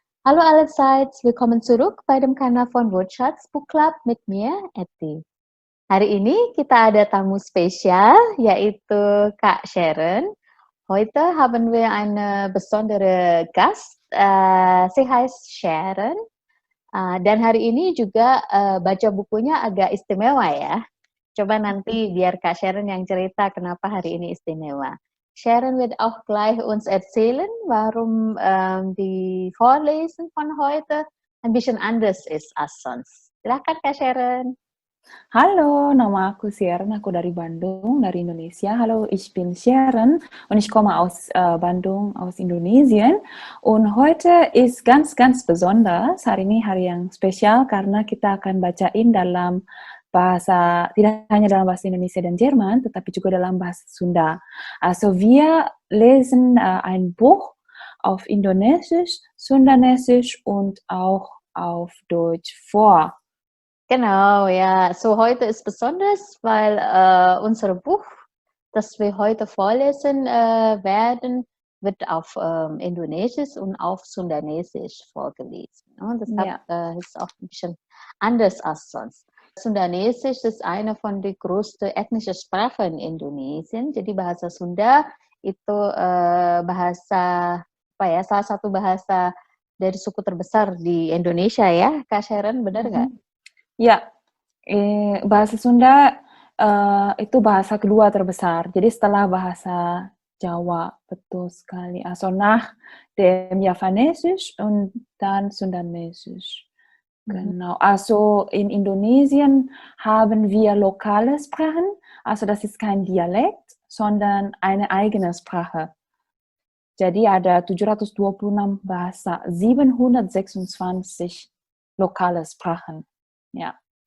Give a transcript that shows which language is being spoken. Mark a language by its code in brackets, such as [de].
[de] Hallo allerseits, willkommen zurück bei dem Kanal von Wortschatz Book Club mit mir, Eti. [id] Hari ini kita ada tamu spesial, yaitu Kak Sharon. [de] Heute haben wir eine besondere Gast, sie heißt Sharon. [id] Dan hari ini juga baca bukunya agak istimewa ya. Coba nanti biar Kak Sharon yang cerita kenapa hari ini istimewa. [de] Sharon wird auch gleich uns erzählen, warum die Vorlesen von heute ein bisschen anders ist als sonst. [id] Silakan Kak Sharon. Hallo, nama aku Sharon, aku dari Bandung, dari Indonesia. [de] Hallo, ich bin Sharon und ich komme aus Bandung, aus Indonesien. Und heute ist ganz besonders, [id] hari ini hari yang spesial karena kita akan bacain dalam bahasa, tidak hanya dalam bahasa Indonesia dan Jerman, tetapi juga dalam bahasa Sunda. [de] Also wir lesen ein Buch auf Indonesisch, Sundanesisch und auch auf Deutsch vor. Genau, ja. So heute ist besonders, weil unser Buch, das wir heute vorlesen werden, wird auf Indonesisch und auf Sundanesisch vorgelesen. Und deshalb ist auch ein bisschen anders als sonst. Sundanesisch ist eine von den größten ethnischen Sprachen in Indonesien. [id] Jadi bahasa Sunda itu bahasa apa ya? Salah satu bahasa dari suku terbesar di Indonesia ya, Kak Sharon, benar nggak? Ya, bahasa Sunda itu bahasa kedua terbesar. Jadi setelah bahasa Jawa, betul sekali. [de] Also nach dem Javanesisch und dann Sundanesisch. Genau. Also in Indonesien haben wir lokale Sprachen. Also das ist kein Dialekt, sondern eine eigene Sprache. [id] Jadi ada 726 bahasa, 726 [de] lokale Sprachen. Ja.